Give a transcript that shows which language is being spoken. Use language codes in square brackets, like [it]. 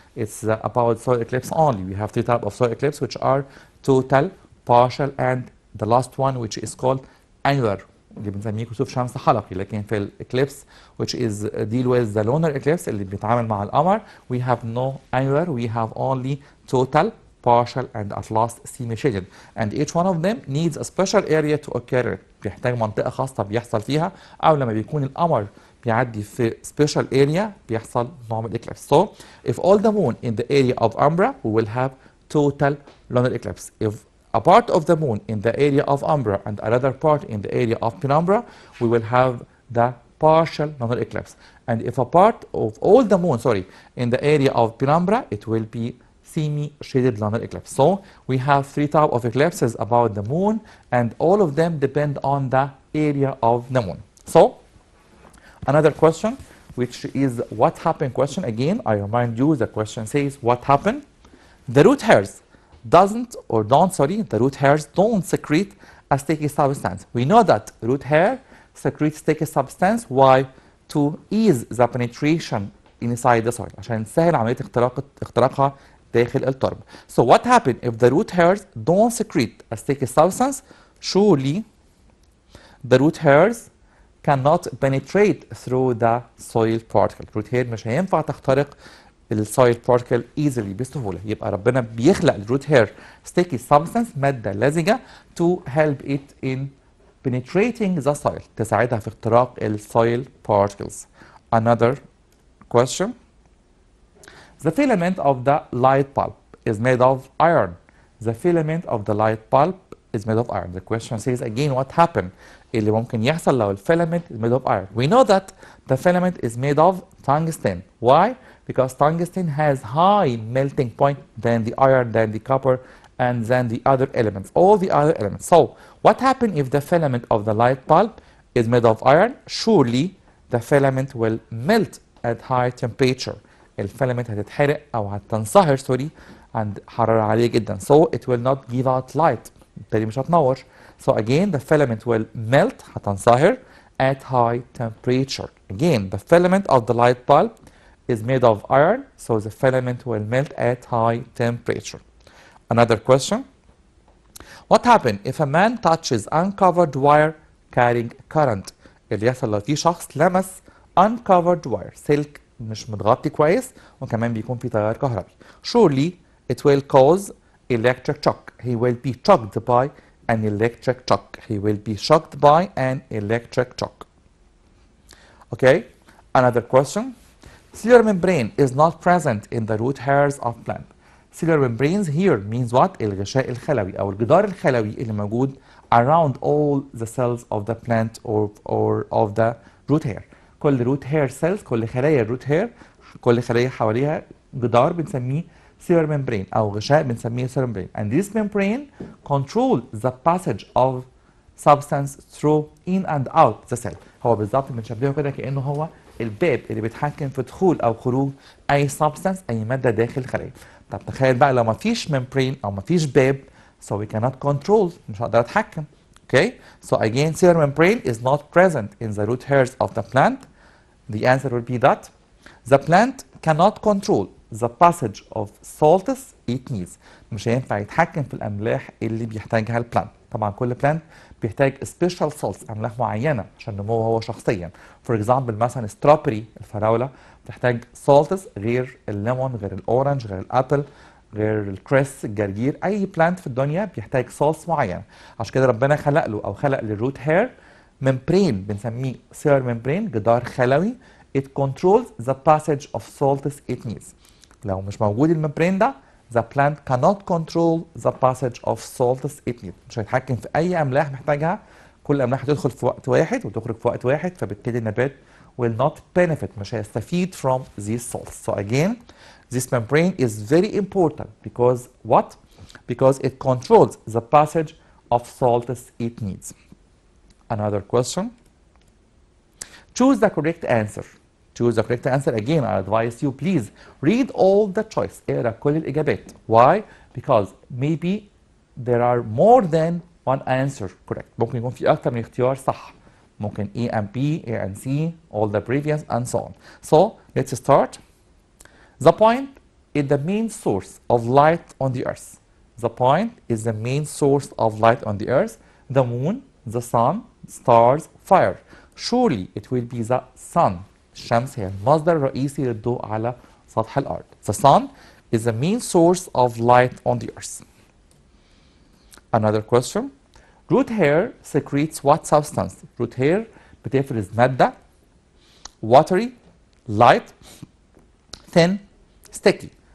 [en] It's about solar eclipse only. We have three types of solar eclipse, which are total, partial, and the last one, which is called annular, [ar] اللي بنسميه كسوف شمس حلقي. لكن في الاكليبس [en] which is deal with the lunar eclipse [ar] اللي بيتعامل مع القمر, [en] we have no annular, we have only total, partial, and at last semi-shaded. And each one of them needs a special area to occur. [ar] بيحتاج منطقة خاصة بيحصل فيها, أو لما بيكون القمر بيعدي في special area بيحصل نوع من eclipse. [en] So if all the moon in the area of umbra, we will have total lunar eclipse. If a part of the moon in the area of umbra and another part in the area of penumbra, we will have the partial lunar eclipse. And if a part of all the moon, in the area of penumbra, it will be semi-shaded lunar eclipse. So we have three types of eclipses about the moon, and all of them depend on the area of the moon. So another question, which is what happened question. Again, I remind you, the question says what happened. The root hairs the root hairs don't secrete a sticky substance. We know that root hair secretes sticky substance. Why? To ease the penetration inside the soil. [ar] عشان نسهل عملية اختراقها داخل التربة. [en] So what happened if the root hairs don't secrete a sticky substance? Surely the root hairs cannot penetrate through the soil particle. [ar] root hair مش هينفع تخترق السويل بارتكل easily بسهوله. يبقى ربنا بيخلق الروت هير sticky substance, ماده لزجه, [en] to help it in penetrating the soil, [ar] تساعدها في اختراق السويل particles. [en] Another question. The filament of the light bulb is made of iron. The filament of the light bulb is made of iron. The question says again what happened. [ar] اللي ممكن يحصل لو الفيلامنت [en] is made of iron. We know that the filament is made of tungsten. Why? Because tungsten has high melting point than the iron, than the copper, and than the other elements, all the other elements. So what happens if the filament of the light bulb is made of iron? Surely the filament will melt at high temperature. [ar] الفيلامنت هتتحرق أو هتنصهر عند حرارة عالية جدا. [en] So it will not give out light. [ar] بالتالي مش هتنور. [en] So again the filament will melt, هتنصهر at high temperature. Again the filament of the light bulb is made of iron, so the filament will melt at high temperature. Another question. What happens if a man touches uncovered wire carrying current? [ar] اللي يحصل لو في شخص لمس uncovered wire, سلك مش متغطي كويس وكمان بيكون في تيار كهربي. [en] Surely it will cause electric shock. He will be shocked by an electric shock. He will be shocked by an electric shock. Okay, another question. Cellular membrane is not present in the root hairs of plant. Cellular membranes here means what? [ar] الغشاء الخلوي أو الجدار الخلوي اللي موجود [en] around all the cells of the plant or of the root hair. [ar] كل root hair cells, كل خلايا الروت hair, كل خلية حواليها جدار بنسميه cellular membrane أو غشاء بنسميه cellular membrane. [en] And this membrane control the passage of substance through in and out the cell. [ar] هو بالظبط بنشبهه كده كأنه هو الباب اللي بيتحكم في دخول او خروج اي substance, اي ماده داخل الخليه. طب تخيل بقى لو ما فيش membrane او ما فيش باب, [en] so we cannot control, [ar] مش هقدر اتحكم. [en] Okay, so again cellular membrane is not present in the root hairs of the plant. The answer will be that the plant cannot control the passage of salts it needs. [ar] مش هينفع يتحكم في الاملاح اللي بيحتاجها البلانت. طبعا كل بلانت بيحتاج special salts, املاح معينه عشان نموه هو شخصيا. For example مثلا strawberry, الفراوله بتحتاج salts غير الليمون, غير الاورنج, غير الابل, غير الكريس, الجرجير. اي بلانت في الدنيا بيحتاج salts معينه. عشان كده ربنا خلق له او خلق للروت هير membrane بنسميه cellular membrane, جدار خلوي. [en] It controls the passage of salts it needs. [ar] لو مش موجود الممبرين ده, [en] the plant cannot control the passage of salts it needs. [ar] مش هيتحكم في اي املاح محتاجها. كل الاملاح هتدخل في وقت واحد وتخرج في وقت واحد, فبالتالي النبات [en] will not benefit [ar] مش هيستفيد [en] from these salts. So again this membrane is very important because what? Because it controls the passage of salts it needs. Another question. Choose the correct answer. Choose the correct answer. Again, I advise you, please read all the choice. [ar] اقرا كل الإجابات. Why? [en] Because maybe there are more than one answer correct. [ar] ممكن يكون في أكثر من اختيار صح. [en] ممكن A and B, A and C, all the previous, and so on. So let's start. The point is the main source of light on the earth. The point is the main source of light on the earth. The moon, the sun, stars, fire. Surely it will be the sun. [ar] الشمس هي المصدر الرئيسي للضوء على سطح الأرض. [en] The sun is the main source of light on the earth. Another question. Root hair secretes what substance? Root hair [ar] بتفرز مادة [en] watery, light, thin, sticky.